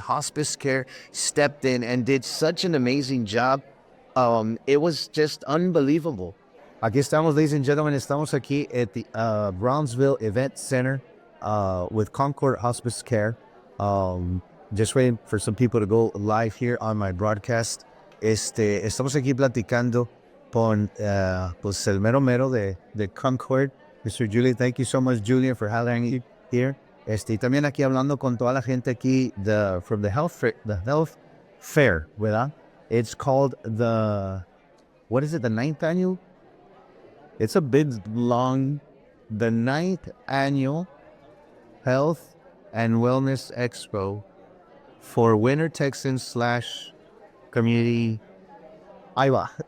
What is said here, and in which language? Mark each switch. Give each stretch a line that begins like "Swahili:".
English: Hospice Care stepped in and did such an amazing job. It was just unbelievable.
Spanish: Aquí estamos,
English: ladies and gentlemen.
Spanish: Estamos aquí
English: at the Brownsville Event Center with Concord Hospice Care. Just waiting for some people to go live here on my broadcast.
Spanish: Estamos aquí platicando con pues el mero mero de Concord, Mr. Julian.
English: Thank you so much, Julian, for having me here.
Spanish: Y también aquí hablando con toda la gente aquí
English: from the health fair,
Spanish: ¿verdad?
English: It's called what is it, the 9th annual? It's a bit long. The 9th annual Health and Wellness Expo for Winter Texans / community.
Spanish: Ahí va.